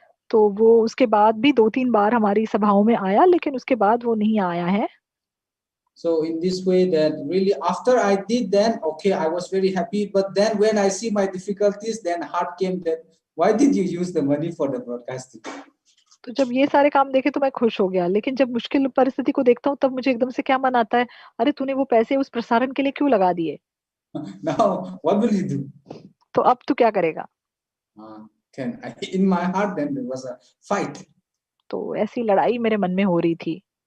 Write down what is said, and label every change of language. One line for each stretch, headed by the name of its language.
Hindi: तो वो उसके बाद भी 2-3 बार हमारी सभाओं में आया, लेकिन उसके बाद वो नहीं आया है।
English: So in this way that really after I did then, okay, I was very happy. But then when I see my difficulties, then heart came that, why did you use the money for the broadcasting?
Hindi: तो जब ये सारे काम देखे तो मैं खुश हो गया, लेकिन जब मुश्किल परिस्थिति को देखता हूँ तब मुझे एकदम से क्या मन आता है, अरे तूने वो पैसे उस प्रसारण के लिए क्यों लगा दिए?
English: Now what will you do?
Hindi: तो अब तू क्या करेगा?
English: In my heart then there was a fight.
Hindi: तो ऐसी लड़ाई मेरे मन में हो रही थी।